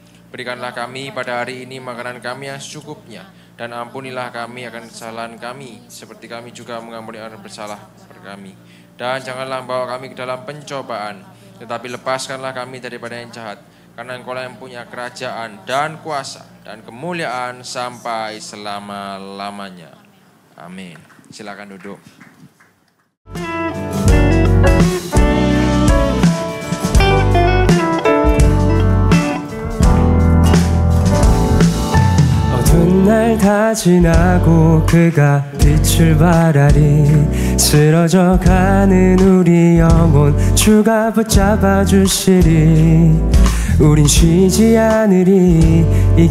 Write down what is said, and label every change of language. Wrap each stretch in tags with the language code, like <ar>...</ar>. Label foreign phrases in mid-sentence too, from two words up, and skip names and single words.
<id>Berikanlah kami pada hari ini makanan kami yang secukupnya, dan ampunilah kami akan kesalahan kami, seperti kami juga mengampuni orang bersalah kepada kami. Dan janganlah bawa kami ke dalam pencobaan, tetapi lepaskanlah kami daripada yang jahat, karena Engkau yang punya kerajaan dan kuasa dan kemuliaan sampai selama-lamanya. Amin. Silakan duduk.</id> <ko>날 다 지나고 그가 빛을 발하리 쓰러져 가는 우리 영혼 주가 붙잡아 주시리 우린 쉬지 않으리 이</ko>